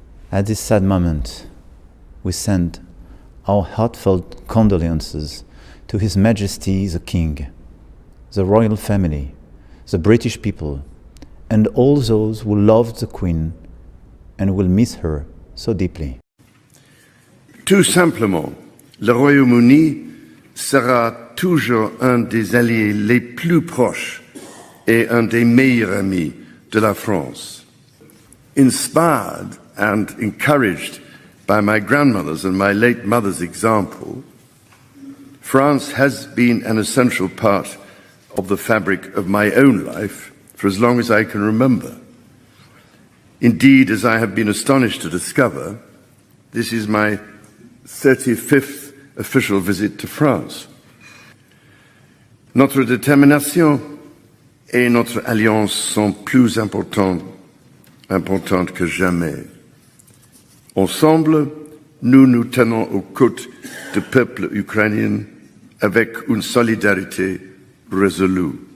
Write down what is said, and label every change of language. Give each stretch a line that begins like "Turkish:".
English: At this sad moment, we send our heartfelt condolences to His Majesty the King, the royal family, the British people, and all those who loved the Queen and will miss her so deeply.
French: Tout simplement, le Royaume-Uni sera toujours un des alliés les plus proches et un des meilleurs amis de la France.
English: Inspired and encouraged by my grandmother's and my late mother's example, France has been an essential part of the fabric of my own life for as long as I can remember. Indeed, as I have been astonished to discover, this is my 35th official visit to France.
French: Notre détermination et notre alliance sont plus importantes que jamais. Ensemble, nous nous tenons aux côtés du peuple ukrainien avec une solidarité résolue.